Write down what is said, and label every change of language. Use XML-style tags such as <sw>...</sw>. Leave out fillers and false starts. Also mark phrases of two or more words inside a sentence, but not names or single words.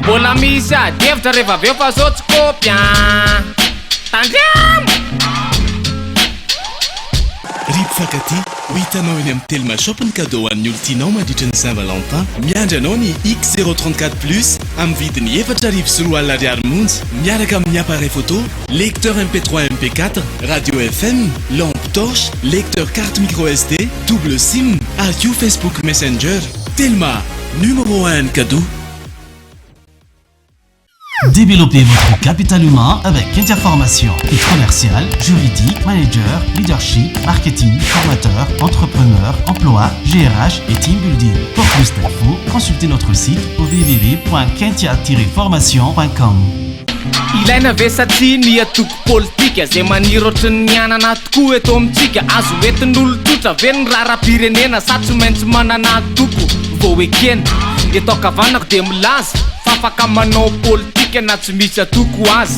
<mg>Mbola misy adevitra rehefa aveo fa zao tsy kopy tandremo. Ry mpifankaty, ho hitanao eny amin'ny Telma Shop ny cadeau an'ny olontianao mandritra ny Saint-Valentin. Miandry anao ny X034 Plus amin'ny vidiny 4,4 ariary monja, miaraka amin'ny</mg> <fr>appareil photo, lecteur MP3 MP4, radio FM, lampe torche, lecteur carte micro SD, double SIM,</fr> <mg>AQ Facebook Messenger.</mg> <fr>Telma, numéro 1 cadeau. Développez votre capital humain avec Interformation. Équipe commerciale, juridique, manager, leadership, marketing, formateur, entrepreneur, emploi, GRH et team building. Pour plus d'infos, consultez notre site au www.kentia-formation.com.</fr> <mg>Ilaina ve satria ny atoko politika zay maniry ohatry ny anana tokoa eto amintsika. Azo entin'olo tsotra ve ny raharam-pirenena, sa tsy maintsy manana atoko vao ekena. Eto akavanako de milaza fa afaka manao politika na tsy misy atoko azy.</mg>